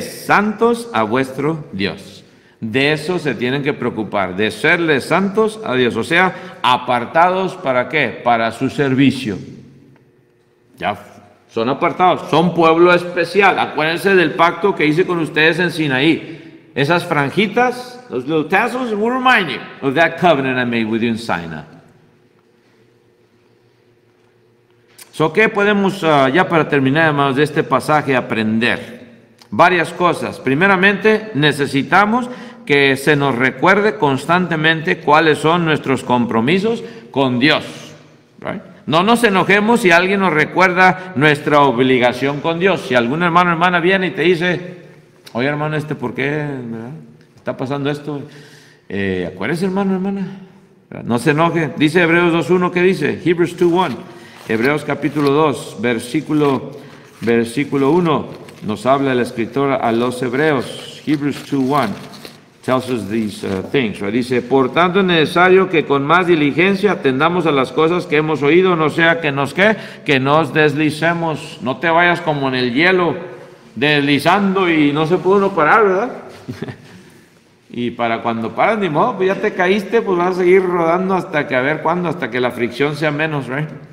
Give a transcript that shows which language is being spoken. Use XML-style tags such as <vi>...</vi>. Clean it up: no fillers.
<es>Santos a vuestro Dios. De eso se tienen que preocupar, de serles santos a Dios, o sea, apartados, ¿para qué? Para su servicio. Ya son apartados, son pueblo especial. Acuérdense del pacto que hice con ustedes en Sinaí. Esas franjitas,</es> <en>those little tassels, will remind you of that covenant I made with you in Sinai.</en> <es>So, ¿qué podemos, ya para terminar, hermanos, de este pasaje aprender? Varias cosas. Primeramente, necesitamos que se nos recuerde constantemente cuáles son nuestros compromisos con Dios, right? No nos enojemos si alguien nos recuerda nuestra obligación con Dios. Si algún hermano o hermana viene y te dice, oye, hermano, ¿por qué? ¿Verdad? ¿Está pasando esto? Acuérdese, hermano o hermana. ¿Verdad? No se enoje. Dice Hebreos 2.1, ¿qué dice? Hebrews 2.1. Hebreos capítulo 2, versículo 1, nos habla el escritor a los Hebreos.</es> <en>Hebrews 2.1 tells us these things, right?</en> <es>Dice, por tanto es necesario que con más diligencia atendamos a las cosas que hemos oído, no sea que nos deslicemos. No te vayas como en el hielo, deslizando y no se puede uno parar, ¿verdad? Y para cuando paras, ni modo, pues ya te caíste, pues vas a seguir rodando hasta que, a ver cuándo, hasta que la fricción sea menos, ¿right?</es>